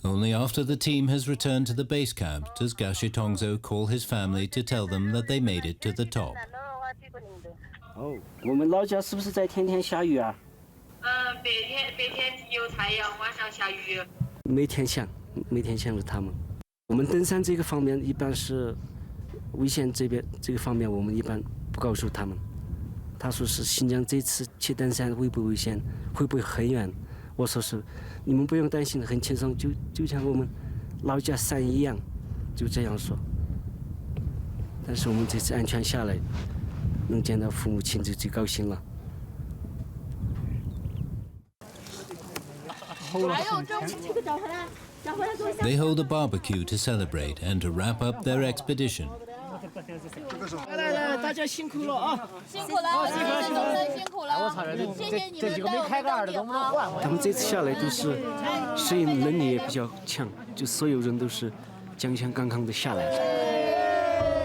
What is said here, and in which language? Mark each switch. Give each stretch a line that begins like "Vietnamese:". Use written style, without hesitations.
English: Only after the team has returned to the base camp does Gashi Tongzo call his family to tell them that they made it to the top.
Chinese: 哦，我们老家是不是在天天下雨啊？白天有太阳，晚上下雨。每天想着他们。我们登山这个方面一般是危险这个方面，我们一般不告诉他们。他说是新疆这次去登山会不会危险，会不会很远？我说是，你们不用担心，很轻松，就像我们老家山一样，就这样说。但是我们这次安全下来，能见到父母亲就最高兴了。
English: They hold a barbecue to celebrate and to wrap up their expedition.
Chinese: 来，大家辛苦了啊！辛苦了，辛苦了！我操，谢谢你们带我开个耳的，能不能换？他们这次下来都是适应能力也比较强，就所有人都是强强刚刚的下来了。